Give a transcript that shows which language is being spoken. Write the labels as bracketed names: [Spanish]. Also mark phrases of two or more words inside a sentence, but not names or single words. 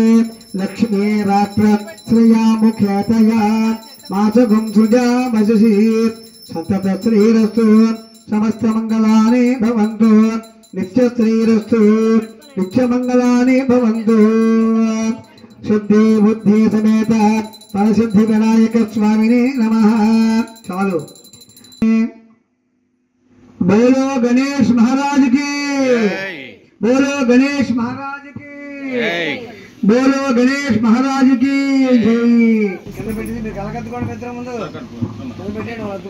[Sanskrit] लक्ष्मी रात्र श्रेयामुख्यतया मासगं सृजामसि. सन्तत श्रीरस्तु, समस्त मङ्गलानि भवन्तु. नित्य श्रीरस्तु, नित्य मङ्गलानि भवन्तु. शुद्धि बुद्धि समेत परसिद्धि विनायक स्वामिने नमः। [Hindi] चालू बोलो गणेश महाराज की, बोलो गणेश महाराज की, बोलो गणेश महाराज की जय।